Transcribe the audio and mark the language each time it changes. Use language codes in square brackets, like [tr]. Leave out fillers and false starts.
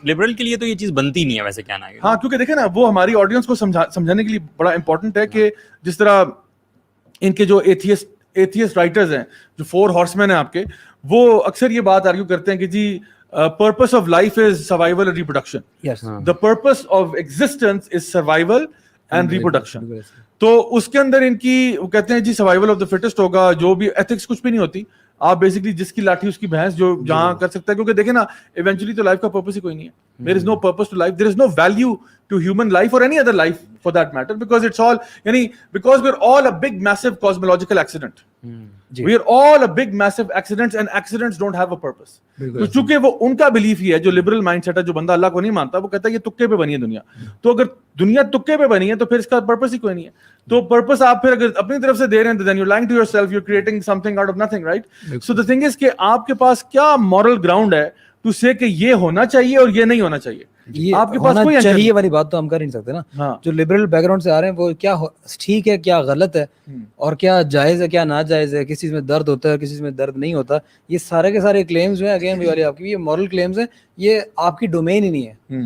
[ur] Liberal کے لیے تو یہ چیز بنتی نہیں ہے ویسے کہنا ہے. ہاں, کیونکہ دیکھیں نا وہ ہماری آڈینس کو سمجھانے کے لیے بڑا امپورٹنٹ ہے کہ جس طرح ان کے جو ایتھیسٹ رائٹرز ہیں, جو 4 ہارسمین ہیں آپ کے, وہ اکثر یہ بات آرگیو کرتے ہیں کہ جی [en] purpose of life is survival and reproduction. Yes. The purpose of existence is survival and reproduction. [ur] تو اس کے اندر ان کی وہ کہتے ہیں جی [en] survival of the fittest [ur] ہوگا, جو بھی ethics کچھ بھی نہیں ہوتی. آپ بیسکلی جس کی لاٹھی اس کی بھینس, جو جہاں کر سکتا ہے, کیونکہ دیکھیں نا ایونچولی تو لائف کا پرپس ہی کوئی نہیں ہے. [en] There is no purpose to life, there is no value to human life or any other life for that matter, because it's all, yani because we're all a big massive cosmological accident. We are all a big massive accidents, and accidents don't have a purpose. [ur] تو چونکہ وہ ان کا belief ہی ہے, جو liberal mind set ہے, جو بندہ اللہ کو نہیں مانتا, وہ کہتا ہے یہ تکے پہ بنی ہے دنیا. تو اگر دنیا تکے پہ بنی ہے تو پھر اس کا پرپس ہی کوئی نہیں ہے. تو پرپس آپ پھر اگر اپنی طرف سے دے رہے ہیں, [en] then you're lying to yourself, you're creating something out of nothing, right? So the thing is [ur] کہ آپ کے پاس کیا moral ground ہے [en] to say [ur] کہ یہ ہونا چاہیے اور یہ نہیں ہونا چاہیے. آپ کے پاس کوئی چاہیے والی بات تو ہم کر نہیں سکتے نا. جو لبرل بیک گراؤنڈ سے آ رہے ہیں وہ کیا ٹھیک ہے, کیا غلط ہے, اور کیا جائز ہے, کیا ناجائز ہے, کس چیز میں درد ہوتا ہے, کس چیز میں درد نہیں ہوتا, یہ سارے کے سارے کلیمز جو ہیں اگین بھی آپ کی یہ مورل کلیمز ہیں, یہ آپ کی ڈومین ہی نہیں ہے.